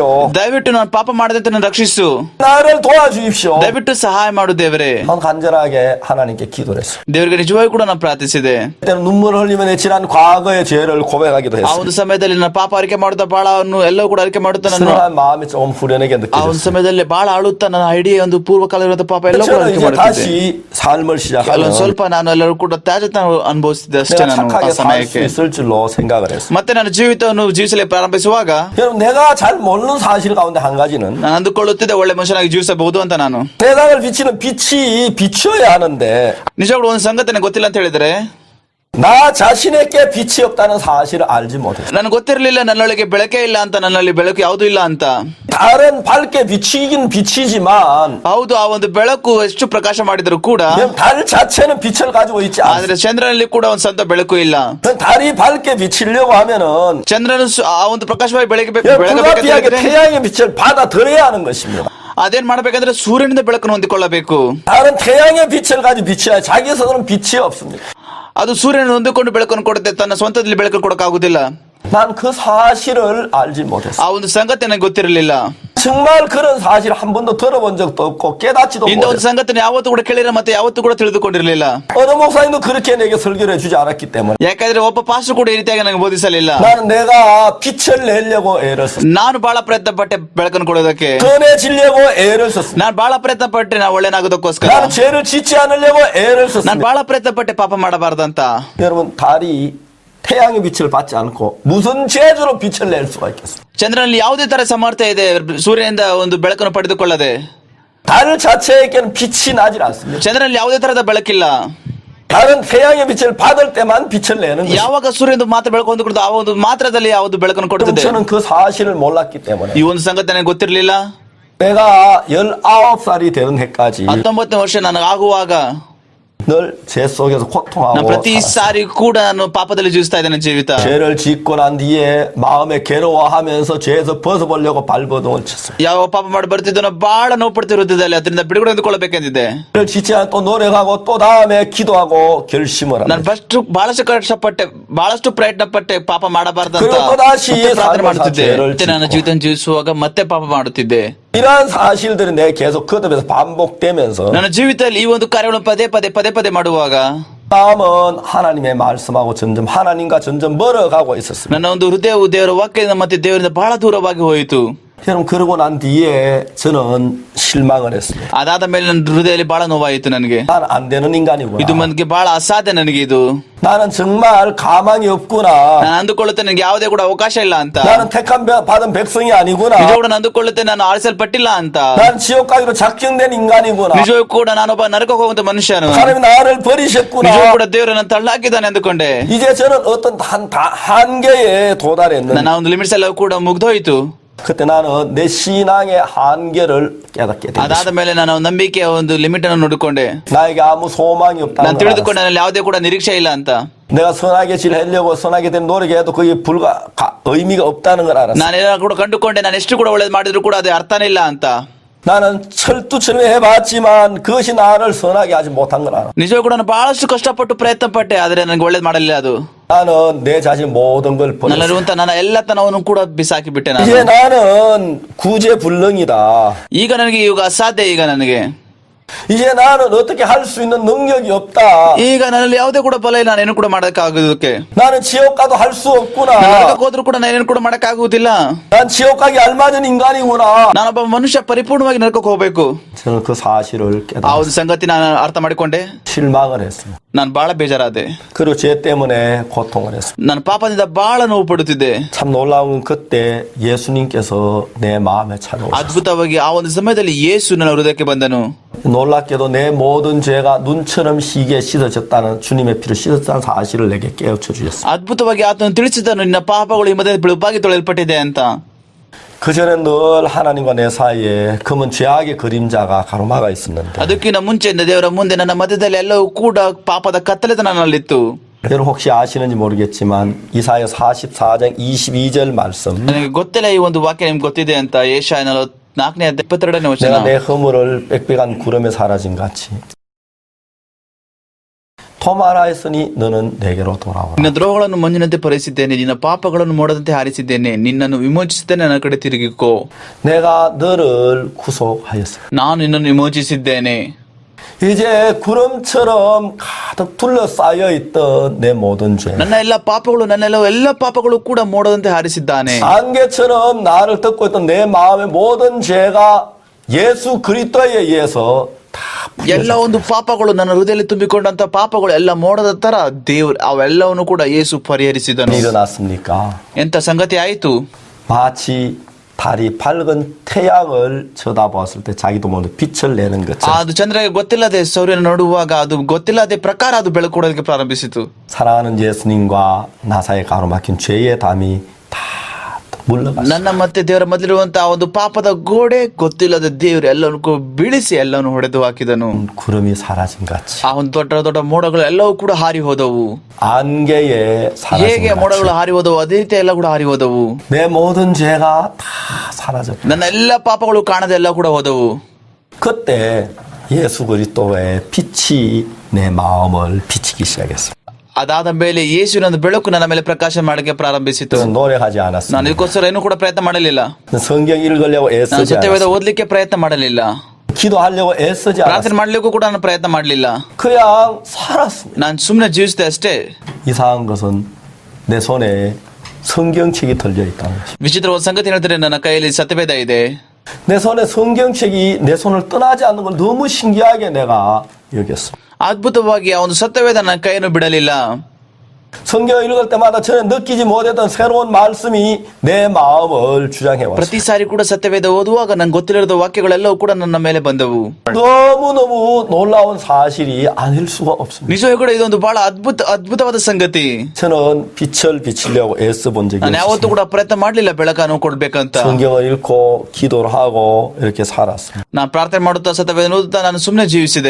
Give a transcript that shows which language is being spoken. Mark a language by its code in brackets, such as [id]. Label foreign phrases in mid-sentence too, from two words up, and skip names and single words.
[kn] ದಯವಿಟ್ಟು ನಾನು ಪಾಪ ಮಾಡದಂತೆ ನಾನು ರಕ್ಷಿಸು. [ko] 나를 도와주십시오. [kn] ದಯವಿಟ್ಟು ಸಹಾಯ ಮಾಡು ದೇವರೇ. [ko] 난 간절하게 하나님께 기도를 했어요. [kn] ದೇವರಿಗೆ ನಿಜವಾಗೂ ಕೂಡ ನಾನು ಪ್ರಾರ್ಥಿಸಿದೆ. [ko] 그때는 눈물을 흘리며 내 지난 과거의 죄를 고백하기도 [kn] ಆ [ko] 했어요. [kn] ಒಂದು ಸಮಯದಲ್ಲಿ ನಾನು ಪಾಪ ಅರಿಕೆ ಮಾಡುತ್ತಾ ಬಾಳವನ್ನು ಎಲ್ಲವೂ ಕೂಡ ಅರಿಕೆ ಮಾಡುತ್ತಾ ನಾನು [ko] 서늘한 마음이 조금 후련하게 [kn] ಆ ಒಂದು [ko] 느껴졌어요. [kn] ಸಮಯದಲ್ಲಿ ಬಾಳ ಅಳುತ್ತಾ ನನ್ನ ಇಡೀ ಒಂದು ಪೂರ್ವಕಾಲ ಇರುವಂತಹ ಪಾಪ ಎಲ್ಲ ಕೂಡ [ko] 저는 [kn] ಅರಿಕೆ [ko] 이제 [kn] ಮಾಡುತ್ತಿದ್ದೆ. [ko] 다시 삶을 시작하면 [kn] ಕೆಲವೊಂದು ಸ್ವಲ್ಪ ನಾನು ಎಲ್ಲರೂ ಕೂಡ ತ್ಯಾಜ್ಯತನ ಅನುಭವಿಸಿದ್ದೆ ಅಷ್ಟೇ [ko] 내가 [kn] ನಾನು ಆ [ko] 착하게 살 수 [kn] ಸಮಯಕ್ಕೆ. [ko] 있을 줄로 생각을 했어요. [kn] ಮತ್ತೆ ನಾನು ಜೀವಿತವನ್ನು ಜೀವಿಸಲು ಪ್ರಾರಂಭಿಸುವಾಗ [ko] 여러분, 내가 잘 모르는 사실 가운데 한 가지는 [kn] ನಾನು ಅಂದುಕೊಳ್ಳುತ್ತಿದ್ದೆ ಒಳ್ಳೆ ಮನುಷ್ಯನಾಗಿ ಜೀವಿಸಬಹುದು ಅಂತ ನಾನು. [ko] 세상을 비치는 빛이 비춰야 하는데 [kn] ನಿಜವಾಗ್ಲೂ ಒಂದು ಸಂಗತಿ ನನಗೆ ಗೊತ್ತಿಲ್ಲ ಅಂತ ಹೇಳಿದ್ರೆ [ko] 나 자신에게 빛이 없다는 사실을 알지 못했어요. [kn] ನನಗೆ ಗೊತ್ತಿರಲಿಲ್ಲ ನನ್ನೊಳಗೆ ಬೆಳಕೇ ಇಲ್ಲ ಅಂತ, ನನ್ನಲ್ಲಿ ಬೆಳಕು ಯಾವುದೂ ಇಲ್ಲ ಅಂತ. [ko] 다른 밝게 비치긴 비치지만 [kn] ಹೌದು, ಆ ಒಂದು ಬೆಳಕು ಎಷ್ಟು ಪ್ರಕಾಶ ಮಾಡಿದರೂ ಕೂಡ [ko] 그냥 달 자체는 빛을 가지고 있지 않아요. [kn] ಆದ್ರೆ ಚಂದ್ರನಲ್ಲಿ ಕೂಡ ಒಂದು ಸ್ವಂತ ಬೆಳಕು ಇಲ್ಲ. [ko] 달이 밝게 비치려고 하면은 [kn] ಚಂದ್ರನು ಆ ಒಂದು ಪ್ರಕಾಶವಾಗಿ [ko] 불가피하게 [kn] ಬೆಳಗಬೇಕಂದ್ರೆ [ko] 태양의 빛을 받아들여야 하는 것입니다. [kn] ಅದೇನ್ ಮಾಡ್ಬೇಕಂದ್ರೆ ಸೂರ್ಯನಿಂದ ಬೆಳಕನ್ನು ಹೊಂದಿಕೊಳ್ಳಬೇಕು. [ko] 다른 태양의 빛을 가지고 비춰야 자기 스스로는 빛이 없습니다. [kn] ಅದು ಸೂರ್ಯನ ಹೊಂದಿಕೊಂಡು ಬೆಳಕನ್ನು ಕೊಡುತ್ತೆ, ತನ್ನ ಸ್ವಂತದಲ್ಲಿ ಬೆಳಕು ಕೊಡಕ್ಕಾಗುದಿಲ್ಲ. [ko] 난 그 사실을 알지 못했어요. [kn] ಆ ಒಂದು ಸಂಗತಿ ನನಗೆ ಗೊತ್ತಿರಲಿಲ್ಲ. [ko] 정말 그런 사실 한 번도 들어본 적도 없고 깨닫지도 [kn] ಇಂಥ ಒಂದು [ko] 못했어요. [kn] ಸಂಗತಿನ ಯಾವತ್ತೂ ಕೂಡ ಕೇಳಿರ ಮತ್ತೆ ಯಾವತ್ತೂ ಕೂಡ ತಿಳಿದುಕೊಂಡಿರಲಿಲ್ಲ. [ko] 어느 목사님도 그렇게 내게 설교를 해주지 않았기 때문에 [kn] ಯಾಕಂದ್ರೆ ಒಬ್ಬ ಪಾಸ್ಟರ್ ಕೂಡ ಈ ರೀತಿಯಾಗಿ ನನಗೆ ಬೋಧಿಸಲಿಲ್ಲ. [ko] 나는 내가 빛을 내려고 애를 썼어요. [kn] ನಾನು ಬಹಳ ಪ್ರಯತ್ನ ಪಟ್ಟೆ ಬೆಳಕನ್ನು ಕೊಡೋದಕ್ಕೆ. [ko] 선해지려고 애를 썼습니다. [kn] ನಾನು ಬಹಳ ಪ್ರಯತ್ನ ಪಟ್ಟೆ ನಾವು ಒಳ್ಳೆನಾಗೋದಕ್ಕೋಸ್ಕರ. [ko] 나는 죄를 짓지 않으려고 애를 [kn] ನಾನು [ko] 썼습니다. [kn] ಬಹಳ ಪ್ರಯತ್ನ ಪಟ್ಟೆ ಪಾಪ ಮಾಡಬಾರ್ದಂತ. [ko] 여러분, 달이 태양의 빛을 받지 않고 무슨 재주로 빛을 낼 수가 있겠어요? [kn] ಚಂದ್ರನಲ್ಲಿ ಯಾವುದೇ ತರ ಸಮರ್ಥ ಇದೆ ಸೂರ್ಯನಿಂದ ಒಂದು ಬೆಳಕನ್ನು ಪಡೆದುಕೊಳ್ಳದೆ? [ko] 달 자체에게는 빛이 나질 않습니다. [kn] ಚಂದ್ರನಲ್ಲಿ ಯಾವುದೇ ತರದ ಬೆಳಕಿಲ್ಲ. [ko] 달은 태양의 빛을 받을 때만 빛을 내는 것입니다. [kn] ಯಾವಾಗ ಸೂರ್ಯನ ಮಾತ್ರ ಬೆಳಕು ಹೊಂದಿಕೊಳ್ಳುತ್ತೆ ಆ ಒಂದು ಮಾತ್ರದಲ್ಲಿ ಯಾವುದು ಬೆಳಕನ್ನು [ko] 그럼 [kn] ಕೊಡುತ್ತದೆ. [ko] 저는 그 사실을 몰랐기 때문에 [kn] ಈ ಒಂದು ಸಂಗತಿ ನನಗೆ ಗೊತ್ತಿರಲಿಲ್ಲ. [ko] 내가 19살이 되는 해까지 [kn] 19ನೇ ವರ್ಷ ನನಗೆ ಆಗುವಾಗ [ko] 늘 제 속에서 [kn] ನಾನು [ko] 고통하고 [kn] ಪ್ರತಿ ಸಾರಿ ಕೂಡ ನಾನು ಪಾಪದಲ್ಲಿ ಜೀವಿಸ್ತಾ ಇದ್ದೇನೆ ಜೀವಿತ. [ko] 죄를 짓고 난 뒤에 마음에 괴로워하면서 죄에서 벗어보려고 발버둥을 쳤어요. [kn] ಯಾವ ಪಾಪ ಮಾಡಿ ಬರ್ತಿದ್ದೋ ನಾವು ಬಹಳ ನೋವು ಪಡ್ತಿರುತ್ತಿದ್ದಲ್ಲಿ ಅದರಿಂದ ಬಿಡುಗಡೆ ಹೊಂದಿಕೊಳ್ಳಬೇಕೆಂದಿದ್ದೆ. [ko] 죄를 짓지 않고 또 노력하고 또 다음에 기도하고 결심을 [kn] ನಾನು [ko] 합니다. [kn] ಬಹಳಷ್ಟು ಕಷ್ಟಪಟ್ಟೆ, ಬಹಳಷ್ಟು ಪ್ರಯತ್ನ ಪಟ್ಟೆ ಪಾಪ ಮಾಡಬಾರ್ದಂತ [ko] 그리고 또다시 [kn] ಮತ್ತೆ ಪ್ರಾರ್ಥನೆ [ko] 삶을 [kn] ಮಾಡುತ್ತಿದ್ದೆ. [ko] 죄를 [kn] ಮತ್ತೆ ನನ್ನ [ko] 짓고. [kn] ಜೀವಿತ ಜೀವಿಸುವಾಗ ಮತ್ತೆ ಪಾಪ ಮಾಡುತ್ತಿದ್ದೆ. [ko] 이러한 사실들이 내 계속 거듭해서 반복되면서 [kn] ನನ್ನ ಜೀವಿತದಲ್ಲಿ ಈ ಒಂದು ಕಾರ್ಯಗಳನ್ನು ಪದೇ ಪದೇ ಮಾಡುವಾಗ [ko] 마음은 하나님의 말씀하고 점점 하나님과 점점 멀어가고 있었습니다. [kn] ನನ್ನ ಒಂದು ಹೃದಯವು ದೇವರ ವಾಕ್ಯದಿಂದ ಮತ್ತೆ ದೇವರಿಂದ ಬಹಳ ದೂರವಾಗಿ ಹೋಯಿತು. [ko] 여러분, 그러고 난 뒤에 저는 실망을 했습니다. [kn] ಅದಾದ ಮೇಲೆ ನನ್ನ ಹೃದಯದಲ್ಲಿ ಬಹಳ ನೋವಾಯಿತು. ನನಗೆ [ko] 난 안 되는 인간이구나. [kn] ಇದು ನನಗೆ ಬಹಳ ಅಸಾಧ್ಯ. ನನಗೆ ಇದು [ko] 나는 정말 가망이 없구나. [kn] ನಾನು ಅಂದುಕೊಳ್ಳುತ್ತೆ ನನಗೆ ಯಾವುದೇ ಕೂಡ ಅವಕಾಶ ಇಲ್ಲ ಅಂತ. [ko] 나는 택함 받은 백성이 아니구나. [kn] ನಿಜವೂ ಕೂಡ ನಾನು ಅಂದುಕೊಳ್ಳುತ್ತೆ ನಾನು ಆರಿಸಲ್ಪಟ್ಟಿಲ್ಲ ಅಂತ. [ko] 난 지옥 가기로 작정된 인간이구나. [kn] ನಿಜವೂ ಕೂಡ ನಾನೊಬ್ಬ ನರಕಕ್ಕೆ ಹೋಗುವಂತ ಮನುಷ್ಯನು. [ko] 하나님이 나를 버리셨구나. [kn] ನಿಜವೂ ಕೂಡ ದೇವರು ನನ್ನ ತಳ್ಳಾಕಿದ್ದಾನೆ ಅಂದುಕೊಂಡೆ. [ko] 이제 저는 어떤 한계에 도달했는데 [kn] ನನ್ನ ಒಂದು ಲಿಮಿಟ್ಸ್ ಎಲ್ಲ ಕೂಡ ಮುಗ್ದೋಯ್ತು. [ko] 그때 나는 내 신앙의 한계를 깨닫게 [kn] ಅದಾದ [ko] 됐습니다. [kn] ಮೇಲೆ ನಾನು ನಂಬಿಕೆಯ ಒಂದು ಲಿಮಿಟ್ ಅನ್ನು ನೋಡಿಕೊಂಡೆ. [ko] 나에게 아무 소망이 [kn] ನಾನು [ko] 없다는 걸 [kn] ತಿಳಿದುಕೊಂಡೆ [ko] 알았어. [kn] ನನ್ನಲ್ಲಿ ಯಾವುದೇ ಕೂಡ ನಿರೀಕ್ಷೆ ಇಲ್ಲ ಅಂತ. [ko] 내가 선하게 지내려고 선하게 된 노력해도 그게 의미가 없다는 걸 알았어. [kn] ನಾನೆಲ್ಲ ಕೂಡ ಕಂಡುಕೊಂಡೆ ನಾನು ಎಷ್ಟು ಕೂಡ ಒಳ್ಳೇದು ಮಾಡಿದ್ರು ಕೂಡ ಅದೇ ಅರ್ಥನೇ ಇಲ್ಲ ಅಂತ. [ko] 나는 철두철미 해봤지만 그것이 나를 선하게 하지 못한 걸 알아. [kn] ನಿಜವೂ ಕೂಡ ನಾನು ಬಹಳಷ್ಟು ಕಷ್ಟಪಟ್ಟು ಪ್ರಯತ್ನ ಪಟ್ಟೆ, ಆದ್ರೆ ನನಗೆ ಒಳ್ಳೇದು ಮಾಡಲಿಲ್ಲ ಅದು. [ko] 나는 내 자신 모든 걸 버렸어. [kn] ನನ್ನಲ್ಲಿರುವಂತ ನನ್ನ ಎಲ್ಲತನವನ್ನು ಕೂಡ ಬಿಸಾಕಿ ಬಿಟ್ಟೆ ನಾನು. [ko] 이제 나는 구제불능이다. [kn] ಈಗ ನನಗೆ ಈಗ ಅಸಾಧ್ಯ. ಈಗ ನನಗೆ [ko] 이제 나는 어떻게 할 수 있는 능력이 없다. [kn] ಈಗ ನನ್ನಲ್ಲಿ ಯಾವುದೇ ಕೂಡ ಬಲ ಇಲ್ಲ, ನಾನೇನು ಕೂಡ ಮಾಡಕ್ಕಾಗೋದಕ್ಕೆ. [ko] 나는 지옥 가도 할 수 없구나. [kn] ನರಕಕ್ಕೆ ಹೋದ್ರೂ ಕೂಡ ನಾನೇನು ಕೂಡ ಮಾಡಕ್ಕಾಗುವುದಿಲ್ಲ. [ko] 난 지옥 가기 알맞은 인간이구나. [kn] ನಾನೊಬ್ಬ ಮನುಷ್ಯ ಪರಿಪೂರ್ಣವಾಗಿ ನರಕಕ್ಕೆ ಹೋಗ್ಬೇಕು. [ko] 저는 그 사실을 [kn] ಆ [ko] 깨달았어요. [kn] ಒಂದು ಸಂಗತಿ ನಾನು ಅರ್ಥ ಮಾಡಿಕೊಂಡೆ. [ko] 실망을 했어요. [kn] ನಾನು ಬಹಳ ಬೇಜಾರಾದೆ. [ko] 그리고 죄 때문에 고통을 했습니다. [kn] ನಾನು ಪಾಪದಿಂದ ಬಹಳ ನೋವು ಪಡುತ್ತಿದ್ದೆ. [ko] 참 놀라운 건 그때 예수님께서 내 마음에 찾아오셨어요. [kn] ಅದ್ಭುತವಾಗಿ ಆ ಒಂದು ಸಮಯದಲ್ಲಿ ಯೇಸು ನನ್ನ ಹೃದಯಕ್ಕೆ ಬಂದನು. [ko] 놀랍게도 내 모든 죄가 눈처럼 희게 씻어졌다는 주님의 피로 씻었다는 사실을 내게 깨우쳐 주셨어요. [kn] ಅದ್ಭುತವಾಗಿ ಆತನು ತಿಳಿಸಿದನು, ನಿನ್ನ ಪಾಪಗಳು ಈ ಮಧ್ಯೆ ಬಿಳುಪಾಗಿ ತೊಳೆಯಲ್ಪಟ್ಟಿದೆ ಅಂತ. [ko] 그전에 늘 하나님과 내 사이에 검은 죄악의 그림자가 가로막아 있었는데 [kn] ಅದಕ್ಕಿಂತ ಮುಂಚೆಯಿಂದ ದೇವರ ಮುಂದೆ ನನ್ನ ಮಧ್ಯದಲ್ಲಿ ಎಲ್ಲವೂ ಕೂಡ ಪಾಪದ ಕತ್ತಲೆತನ ನನ್ನಲ್ಲಿತ್ತು. [ko] 여러분 혹시 아시는지 모르겠지만 이사야 44장 22절 말씀 [kn] ನನಗೆ ಗೊತ್ತಿಲ್ಲ ಈ ಒಂದು ವಾಕ್ಯ ನಿಮ್ಗೆ ಗೊತ್ತಿದೆ ಅಂತ ಏಷಾಯ 44ನೇ ಅಧ್ಯಾಯ 22ನೇ ವಚನ. [ko] 내가 내 허물을 빽빽한 구름에 사라진 같이 토마라했으니 너는 내게로 돌아오라. [kn] ನಿನ್ನ ದ್ರೋಹಗಳನ್ನು ಮಂಜಿನಂತೆ ಪರಿಸಿದ್ದೇನೆ, ನಿನ್ನ ಪಾಪಗಳನ್ನು ಮೋಡದಂತೆ ಹಾರಿಸಿದ್ದೇನೆ, ನಿನ್ನನ್ನು ವಿಮೋಚಿಸಿದ್ದೇನೆ, ನನ್ನ ಕಡೆ ತಿರುಗಿಕೋ. [ko] 내가 너를 구속하였어. [kn] ನಾನು ನಿನ್ನನ್ನು ವಿಮೋಚಿಸಿದ್ದೇನೆ. [ko] 이제 구름처럼 가득 둘러싸여 있던 내 모든 죄 [kn] ನನ್ನ ಎಲ್ಲ ಪಾಪಗಳು, ಎಲ್ಲ ಪಾಪಗಳು ಕೂಡ ಮೋಡದಂತೆ ಹಾರಿಸಿದ್ದಾನೆ. [ko] 안개처럼 나를 덮고 있던 내 마음의 모든 죄가 예수 그리스도에 의해서 다 [kn] ಎಲ್ಲ ಒಂದು ಪಾಪಗಳು ನನ್ನ ಹೃದಯದಲ್ಲಿ ತುಂಬಿಕೊಂಡಂತ ಪಾಪಗಳು ಎಲ್ಲ ಮೋಡದ ತರ ದೇವ್ರು ಅವೆಲ್ಲವನ್ನು ಕೂಡ ಯೇಸು ಪರಿಹರಿಸಿದನು. [ko] 일어났습니까? [kn] ಎಂತ ಸಂಗತಿ ಆಯಿತು? [ko] 마치 달이 밝은 태양을 쳐다보았을 때 자기도 모르는 빛을 내는 것처럼 [kn] ಅದು ಚಂದ್ರಗೆ ಗೊತ್ತಿಲ್ಲದೆ ಸೂರ್ಯನ ನೋಡುವಾಗ ಅದು ಗೊತ್ತಿಲ್ಲದೆ ಪ್ರಕಾರ ಅದು ಬೆಳಕು ಕೊಡೋದಕ್ಕೆ ಪ್ರಾರಂಭಿಸಿತು. [ko] 사랑하는 예수님과 나 사이에 가로막힌 죄의 담이 다 물러갔어요. [kn] ನನ್ನ ಮತ್ತೆ ದೇವರ ಮೊದಲಿರುವಂತಹ ಒಂದು ಪಾಪದ ಗೋಡೆ ಗೊತ್ತಿಲ್ಲದ ದೇವರು ಎಲ್ಲವನ್ನೂ ಬೀಳಿಸಿ ಎಲ್ಲವನ್ನು ಹೊಡೆದು ಹಾಕಿದನು. [ko] 구름이 사라진 같이 [kn] ಆ ಒಂದು ದೊಡ್ಡ ದೊಡ್ಡ ಮೋಡಗಳು ಎಲ್ಲವೂ ಕೂಡ ಹಾರಿ ಹೋದವು. [ko] 안개에 사라진 [kn] ಹೇಗೆ ಮೋಡಗಳು [ko] 같이 [kn] ಹಾರಿ ಹೋದವು ಅದೇ ರೀತಿ ಎಲ್ಲ ಕೂಡ ಹಾರಿ ಹೋದವು. [ko] 내 모든 죄가 다 사라졌다. [kn] ನನ್ನ ಎಲ್ಲ ಪಾಪಗಳು ಕಾಣದೆ ಎಲ್ಲ ಕೂಡ ಹೋದವು. [ko] 그때 예수 그리스도의 빛이 내 마음을 비치기 시작했어요. [kn] ಅದಾದ ಮೇಲೆ ಯೇಸುವಿನ ಒಂದು ಬೆಳಕು ನನ್ನ ಮೇಲೆ ಪ್ರಕಾಶ ಮಾಡಕ್ಕೆ ಪ್ರಾರಂಭಿಸಿತು. [ko] 저는 노력하지 [kn] ನಾನು [ko] 않았습니다. [kn] ಇದಕ್ಕೋಸ್ಕರ ಏನೂ ಕೂಡ ಪ್ರಯತ್ನ ಮಾಡಲಿಲ್ಲ. [ko] 성경 읽으려고 [kn] ನಾನು [ko] 애쓰지 [kn] ಸತ್ಯವೇದ [ko] 않았습니다. [kn] ಓದ್ಲಿಕ್ಕೆ ಪ್ರಯತ್ನ ಮಾಡಲಿಲ್ಲ. [ko] 기도하려고 애쓰지 [kn] ಪ್ರಾರ್ಥನೆ [ko] 않았습니다. [kn] ಮಾಡ್ಲಿಕ್ಕೂ ಕೂಡ ನಾನು ಪ್ರಯತ್ನ ಮಾಡಲಿಲ್ಲ. [ko] 그냥 살았습니다. [kn] ನಾನು ಸುಮ್ಮನೆ ಜೀವಿಸಿದೆ ಅಷ್ಟೇ. [ko] 이상한 것은 내 손에 성경책이 들려 있다는 것입니다. [kn] ವಿಚಿತ್ರವಾದ ಸಂಗತಿ ಹೇಳಿದ್ರೆ ನನ್ನ ಕೈಯಲ್ಲಿ ಸತ್ಯವೇದ ಇದೆ. [ko] 내 손에 성경책이 내 손을 떠나지 않는 걸 너무 신기하게 내가 여겼습니다. [kn] ಅದ್ಭುತವಾಗಿ ಆ ಒಂದು ಸತ್ಯವೇದ ನನ್ನ ಕೈಯನ್ನು ಬಿಡಲಿಲ್ಲ. [ko] 성경을 읽을 때마다 전에 느끼지 못했던 새로운 말씀이 내 마음을 주장해 왔어요. [kn] ಪ್ರತಿ ಸಾರಿ ಕೂಡ ಸತ್ಯವೇದ ಓದುವಾಗ ನಂಗೆ ಗೊತ್ತಿಲ್ಲದ ವಾಕ್ಯಗಳೆಲ್ಲವೂ ಕೂಡ ನನ್ನ ಮೇಲೆ ಬಂದವು. [ko] 너무너무 놀라운 사실이 아닐 수가 없습니다. [kn] ನಿಜವೂ ಕೂಡ ಇದೊಂದು ಬಹಳ ಅದ್ಭುತವಾದ ಸಂಗತಿ. [ko] 저는 빛을 비치려고 애써본 적이 [kn] ನಾನು ಯಾವತ್ತೂ [ko] 없습니다. [kn] ಕೂಡ ಪ್ರಯತ್ನ ಮಾಡಲಿಲ್ಲ ಬೆಳಕನ್ನು ಕೊಡ್ಬೇಕಂತ. [ko] 성경을 읽고 기도를 하고 이렇게 살았습니다. [kn] ನಾನು ಪ್ರಾರ್ಥನೆ ಮಾಡುತ್ತಾ ಸತ್ಯವೇದ ಓದುತ್ತಾ ನಾನು ಸುಮ್ಮನೆ ಜೀವಿಸಿದೆ.